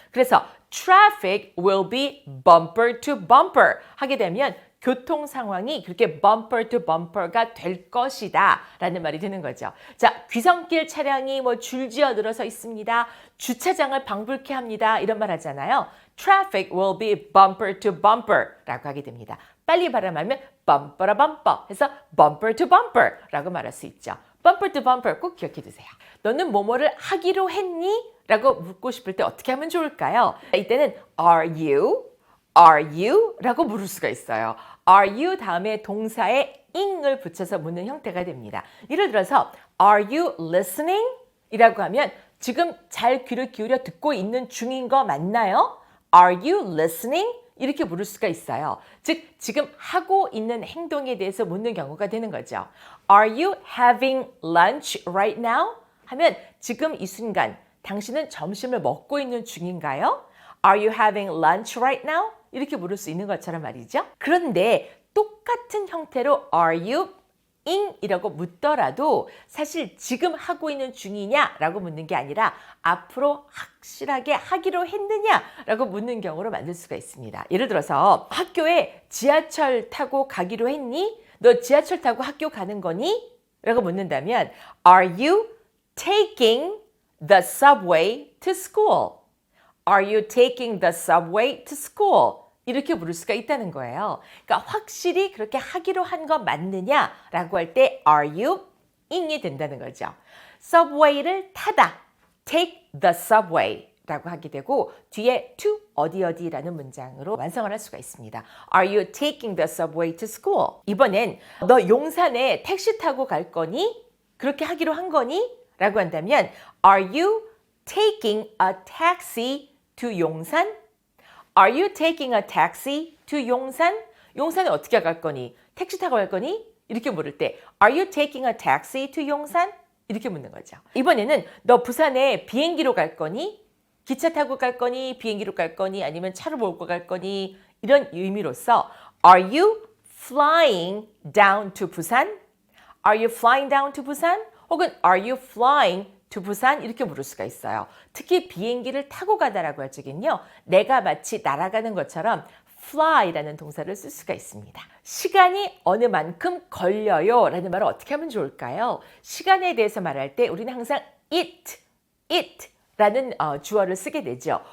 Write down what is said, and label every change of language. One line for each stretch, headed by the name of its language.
Korean: 그래서
English: traffic will be bumper to bumper
Korean: 하게 되면 교통 상황이 그렇게
English: bumper to bumper
Korean: 가 될 것이다 라는 말이 되는 거죠. 자, 귀성길 차량이 뭐 줄지어 늘어서 있습니다. 주차장을 방불케 합니다. 이런 말 하잖아요.
English: Traffic will be bumper to bumper
Korean: 라고 하게 됩니다. 빨리 발음하면 bumper bumper 해서
English: bumper to bumper
Korean: 라고 말할 수 있죠.
English: bumper to bumper
Korean: 꼭 기억해 두세요. 너는 뭐뭐를 하기로 했니? 라고 묻고 싶을 때 어떻게 하면 좋을까요? 이때는
English: Are you?
Korean: 라고 물을 수가 있어요.
English: Are you
Korean: 다음에 동사에 ing을 붙여서 묻는 형태가 됩니다. 예를 들어서
English: Are you listening?
Korean: 이라고 하면 지금 잘 귀를 기울여 듣고 있는 중인 거 맞나요?
English: Are you listening?
Korean: 이렇게 물을 수가 있어요. 즉, 지금 하고 있는 행동에 대해서 묻는 경우가 되는 거죠.
English: Are you having lunch right now?
Korean: 하면 지금 이 순간 당신은 점심을 먹고 있는 중인가요?
English: Are you having lunch right now?
Korean: 이렇게 물을 수 있는 것처럼 말이죠. 그런데 똑같은 형태로
English: Are you in?
Korean: 이라고 묻더라도 사실 지금 하고 있는 중이냐라고 묻는 게 아니라 앞으로 확실하게 하기로 했느냐라고 묻는 경우로 만들 수가 있습니다. 예를 들어서 학교에 지하철 타고 가기로 했니? 너 지하철 타고 학교 가는 거니? 라고 묻는다면
English: Are you taking the subway to school? Are you taking the subway to school?
Korean: 이렇게 물을 수가 있다는 거예요. 그러니까 확실히 그렇게 하기로 한 거 맞느냐라고 할 때
English: Are you ing
Korean: 이 된다는 거죠. subway를 타다,
English: take the subway
Korean: 라고 하게 되고 뒤에 to 어디라는 문장으로 완성을 할 수가 있습니다.
English: Are you taking the subway to school?
Korean: 이번엔 너 용산에 택시 타고 갈 거니? 그렇게 하기로 한 거니? 라고 한다면
English: Are you taking a taxi to 용산? Are you taking a taxi to 용산?
Korean: 용산에 어떻게 갈 거니? 택시 타고 갈 거니? 이렇게 물을 때
English: Are you taking a taxi to 용산?
Korean: 이렇게 묻는 거죠. 이번에는 너 부산에 비행기로 갈 거니? 기차 타고 갈 거니? 비행기로 갈 거니? 아니면 차로 몰고 갈 거니? 이런 의미로서
English: Are you flying down to 부산? Are you flying down to 부산?
Korean: 혹은
English: Are you flying to 부산?
Korean: 이렇게 물을 수가 있어요. 특히 비행기를 타고 가다라고 할 적은요. 내가 마치 날아가는 것처럼 fly라는 동사를 쓸 수가 있습니다. 시간이 어느 만큼 걸려요 라는 말을 어떻게 하면 좋을까요? 시간에 대해서 말할 때 우리는 항상 it 라는 주어를 쓰게 되죠.